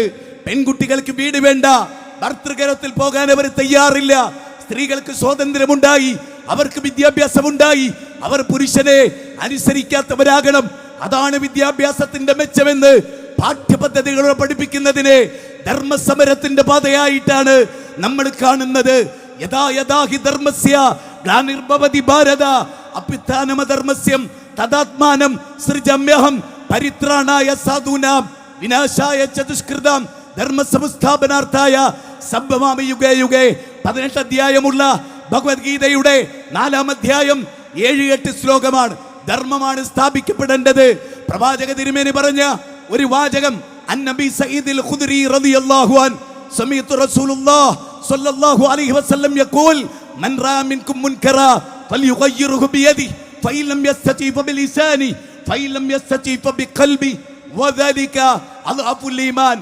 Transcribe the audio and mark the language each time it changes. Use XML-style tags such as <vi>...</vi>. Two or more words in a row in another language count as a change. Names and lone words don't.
<ml>പെൺകുട്ടികൾക്ക് വീട് വേണ്ട, ഭർതൃകരത്തിൽ പോകാൻ അവർ തയ്യാറില്ല. സ്ത്രീകൾക്ക് സ്വാതന്ത്ര്യമുണ്ടായി, അവർക്ക് വിദ്യാഭ്യാസമുണ്ടായി, അവർ പുരുഷനെ അനുസരിക്കാത്തവരാകണം. അതാണ് വിദ്യാഭ്യാസത്തിന്റെ മെച്ചമെന്ന് പാഠ്യപദ്ധതികളോട് പഠിപ്പിക്കുന്നതിനെ ധർമ്മസമരത്തിന്റെ പാതയായിട്ടാണ് നമ്മൾ കാണുന്നത്.</ml> <sa>യഥാ യഥാ ഹി ധർമ്മസ്യ ഗ്ലാനിർഭവതി ഭാരത അഭ്യുത്ഥാനമധർമ്മസ്യം തദാത്മാനം സൃജമ്യഹം പരിത്രാണായ സാധൂനാം വിനാശായ ചതുഷ്കൃതാം ധർമ്മസംസ്ഥാപനാർത്ഥായ സംഭവാമി യുഗേ യുഗേ.</sa> <ml>18 അധ്യായമുള്ള ഭഗവത്ഗീതയുടെ 4-ാം അധ്യായം 7-8 ശ്ലോകമാണ്. ധർമ്മമാണ് സ്ഥാപിക്കപ്പെടേണ്ടത്. പ്രവാചക തിരുമേനി പറഞ്ഞ ഒരു വാചകം</ml> <ar>عن أبي سعيد الخدري رضي الله عنه سمعت رسول الله صلى الله عليه وسلم يقول من رأى منكم منكرا فليغيره بيده فإن لم يستطع فبلسانه فإن لم يستطع فبقلبه وذلك أضعف الإيمان.</ar>